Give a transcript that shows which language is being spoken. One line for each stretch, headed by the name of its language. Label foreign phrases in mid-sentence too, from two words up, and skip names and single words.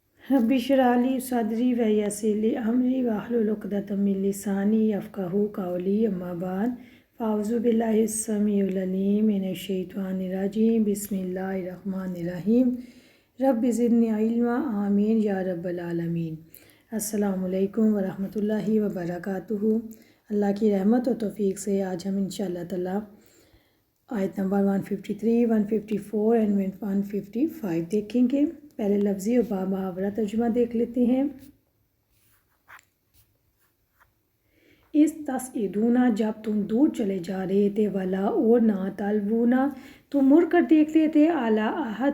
Arabic: رب اشرح لي صدري ويسر لي أمري واحلل عقدة من لساني يفقهوا قولي أما بعد فأعوذ بالله السميع العليم من الشيطان الرجيم بسم الله الرحمن الرحيم رب زدني علما آمين يا رب العالمين. السلام عليكم ورحمة الله وبركاته.
Urdu: اللہ کی رحمت اور توفیق سے آج ہم
Arabic: إن شاء الله تعالى
Urdu: آیت نمبر 153، 154 اینڈ 155 دیکھیں گے. پہلے لفظی اور محاورہ ترجمہ دیکھ لیتے ہیں.
Arabic: إذ تصعدون,
Urdu: جب تم دور چلے جا رہے تھے، ولا اور نہ تلوونا، تم مڑ کر دیکھتے تھے,
Arabic: على أحد